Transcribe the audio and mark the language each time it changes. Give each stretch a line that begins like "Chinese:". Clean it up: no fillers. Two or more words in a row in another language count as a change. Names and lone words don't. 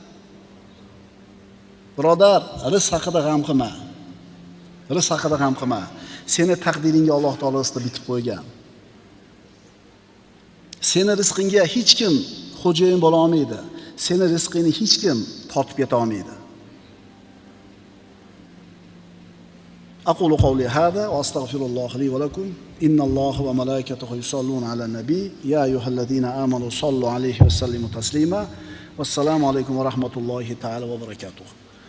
Uzbek: Birodar, rizq haqida g'am qilma. Rizq haqida g'am qilma. Seni taqdiringga Alloh taolo rizqni bitib qo'ygan. Seni rizqingga hech kim xo'jayin bo'la olmaydi. Seni rizqingni hech kim tortib keta olmaydi.
Arabic: أقول قولي هذا وأستغفر الله لي ولكم إن الله وملائكته يصلون على النبي يا أيها الذين آمنوا صلوا عليه وسلموا تسليما والسلام عليكم ورحمة الله تعالى وبركاته.